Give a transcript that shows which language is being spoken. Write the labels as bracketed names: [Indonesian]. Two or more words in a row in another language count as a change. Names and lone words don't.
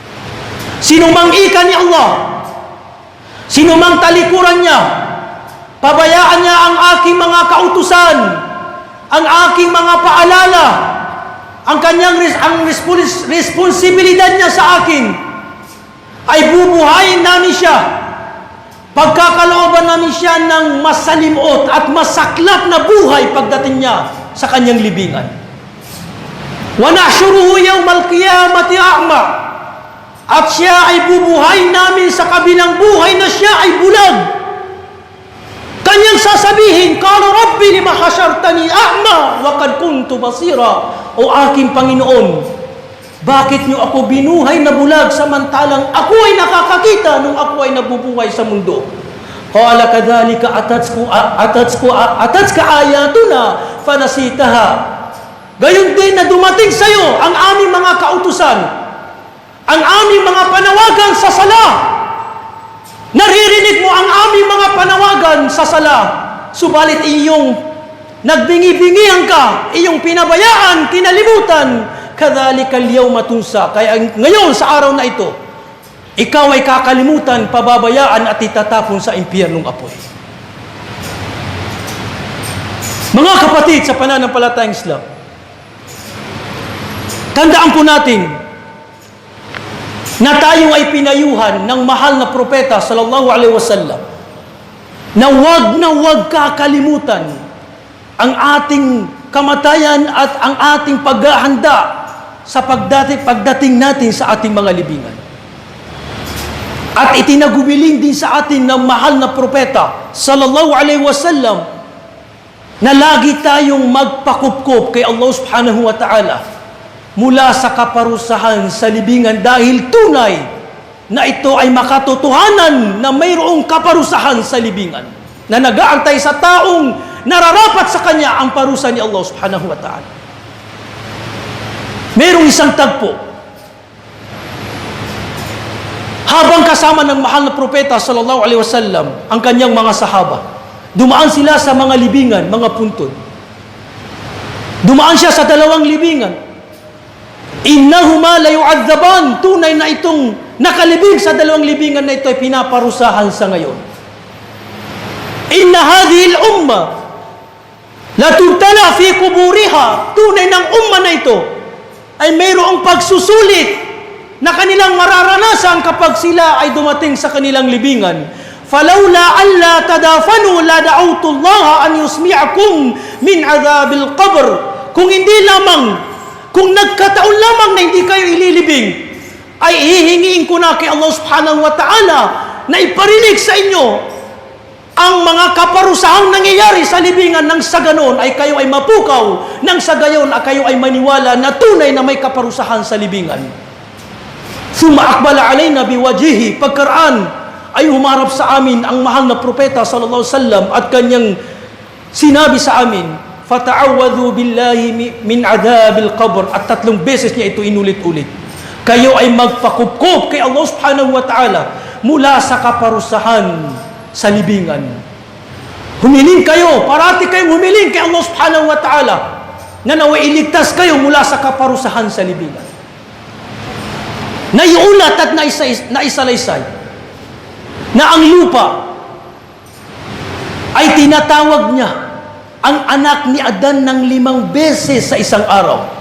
[Filipino] Sinumang ika ni Allah Sino mang talikuran niya, pabayaan niya ang aking mga kautusan, ang aking mga paalala, ang kanyang responsibilidad niya sa akin, ay bubuhayin namin siya. Pagkakalooban namin siya ng masalimot at masaklap na buhay pagdating niya sa kanyang libingan. [Arabic] ونحشره يوم القيامة أعمى. [Filipino] At siya ay bubuhayin namin sa kabilang buhay na siya ay bulag. Kanyang sasabihin, [Arabic] "قال رب لم حشرتني أعمى وقد كنت بصيرا." [Filipino] O aking Panginoon, bakit niyo ako binuhay na bulag samantalang ako ay nakakakita nung ako ay nabubuhay sa mundo? [Arabic] قال كذلك أتتك آياتنا فنسيتها. [Filipino] Gayon din na dumating sa iyo ang aming mga kautusan, ang aming mga panawagan sa sala. Naririnig mo ang aming mga panawagan sa sala, subalit iyong nagbingi-bingihan ka, iyong pinabayaan, kinalimutan. [Arabic] كذلك اليوم تنسى. [Filipino] Kaya ngayon sa araw na ito, ikaw ay kakalimutan, pababayaan at itatapon sa impyernong apoy. Mga kapatid sa pananampalatayang Islam, tandaan po natin na tayo ay pinayuhan ng mahal na propeta [Arabic] صلى الله عليه وسلم [Filipino] na huwag kakalimutan ang ating kamatayan at ang ating paghahanda sa pagdating natin sa ating mga libingan. At itinagubiling din sa atin ng mahal na propeta [Arabic] صلى الله عليه وسلم [Filipino] na lagi tayong magpakupkop kay Allah [Arabic] سبحانه وتعالى [Filipino] mula sa kaparusahan sa libingan, dahil tunay na ito ay makatotohanan na mayroong kaparusahan sa libingan na nag-aantay sa taong nararapat sa kanya ang parusa ni Allah [Arabic] سبحانه وتعالى. [Filipino] Mayroong isang tagpo. Habang kasama ng mahal na propeta [Arabic] صلى الله عليه وسلم [Filipino] ang kanyang mga sahaba, dumaan sila sa mga libingan, mga puntod. Dumaan siya sa dalawang libingan. [Arabic] إنهما ليعذبان. [Filipino] Tunay na itong nakalibing sa dalawang libingan na ito ay pinaparusahan sa ngayon. [Arabic] إن هذه الأمة لتبتلى في قبورها. [Filipino] Tunay ng umma na ito ay mayroong pagsusulit na kanilang mararanasan kapag sila ay dumating sa kanilang libingan. [Arabic] فلولا ألا تدافنوا لدعوت الله أن يسمعكم من عذاب القبر. [Filipino] Kung hindi lamang, kung nagkataon lamang na hindi kayo ililibing, ay hihingiin ko na kay Allah [Arabic] سبحانه وتعالى [Filipino] na iparinig sa inyo ang mga kaparusahang nangyayari sa libingan, nang sa ganon ay kayo ay mapukaw, nang sa gayon ay kayo ay maniwala na tunay na may kaparusahan sa libingan. [Arabic] ثم أقبل علينا بوجهه. [Filipino] Pagkaraan ay humarap sa amin ang mahal na propeta [Arabic] صلى الله عليه وسلم [Filipino] at kanyang sinabi sa amin, [Arabic] "فتعوذوا بالله من عذاب القبر." [Filipino] At 3 beses niya ito inulit-ulit. Kayo ay magpakupkop kay Allah [Arabic] سبحانه وتعالى [Filipino] mula sa kaparusahan sa libingan. Humiling kayo, parati kayong humiling kay Allah [Arabic] سبحانه وتعالى [Filipino] na naway iligtas kayo mula sa kaparusahan sa libingan. Naiulat at naisalaysay na ang lupa ay tinatawag niya ang anak ni Adan ng 5 beses sa isang araw.